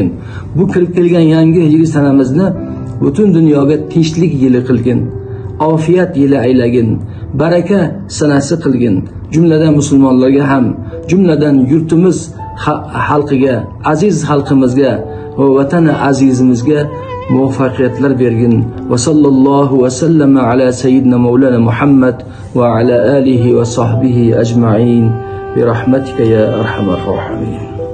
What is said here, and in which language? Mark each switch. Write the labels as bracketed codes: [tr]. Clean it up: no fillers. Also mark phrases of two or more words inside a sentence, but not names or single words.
[uz] Bu kirib kelgan yangi hijriy sanamizni butun dunyoga tinchlik yili qilgin. Ofiyat yili aylagin. Baraka sanasi qilgin. Jumladan musulmonlarga ham, jumladan yurtimiz xalqiga, aziz xalqimizga va vatani azizimizga muvaffaqiyatlar bergin. [ar] وصلى الله وسلم على سيدنا مولانا محمد وعلى آله وصحبه أجمعين برحمتك يا أرحم الراحمين.